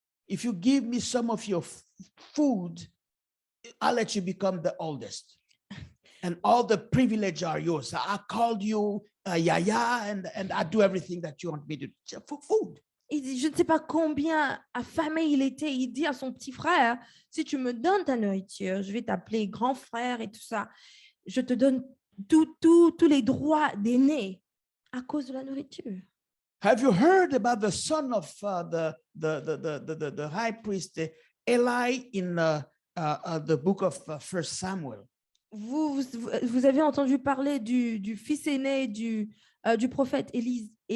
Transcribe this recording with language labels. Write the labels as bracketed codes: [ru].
[en] If you give me some of your food, I'll let you become the oldest. And all the privilege are yours. I called you Yaya, and I do everything that you want me to do for food. [fr] Il dit, je ne sais pas combien affamé il était. Il dit à son petit frère, si tu me donnes ta nourriture, je vais t'appeler grand frère et tout ça. Je te donne tous les droits d'aîné à cause de la nourriture. [en] Have you heard about the son of the high priest Eli in the book of 1 Samuel? [fr] Vous avez entendu parler du fils aîné du prophète Élie?